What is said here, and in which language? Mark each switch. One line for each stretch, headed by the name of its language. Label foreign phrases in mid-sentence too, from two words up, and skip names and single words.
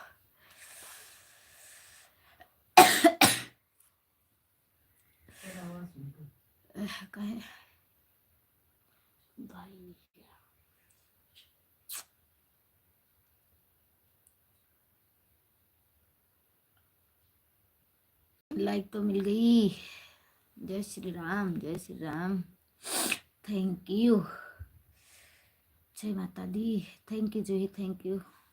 Hindi: काहे भाई, लाइक तो मिल गई। जय श्री राम, जय श्री राम,
English: Thank you.
Hindi: जय माता दी,
English: thank you
Hindi: जूही,
English: thank you.